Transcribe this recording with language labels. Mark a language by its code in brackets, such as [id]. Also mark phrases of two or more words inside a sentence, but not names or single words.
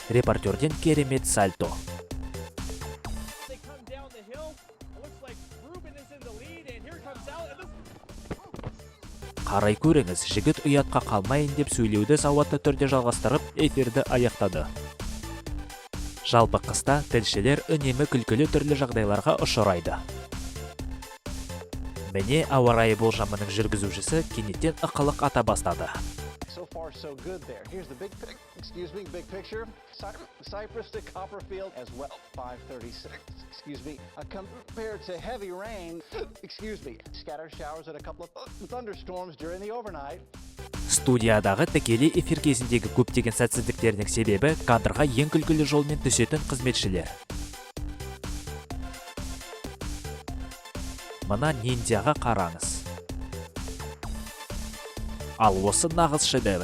[kk] Репортерден керемет сальто. Қарай көріңіз, жігіт ұятқа қалмайын деп сөйлеуді сауатты түрде жалғастырып, эфирді аяқтады. Жалпы қыста тілшілер үнемі күлкілі түрлі жағдайларға ұшырайды. Міне ауа райы болжамының жүргізушісі кенеттен ықылық ата бастады. [en] So far, so good there. Here's the big picture. Cypress to Copperfield as well. 5:36. Compared to heavy rain. Scattered showers and a couple of thunderstorms during the overnight. [kk] Студиядағы тікелей эфир кезіндегі көптеген сәтсіздіктердің себебі кадрға ең күлкілі жолмен түсетін қызметшілер. Мына ниндзяға қараңыз. Ал осы нағыз шедевр.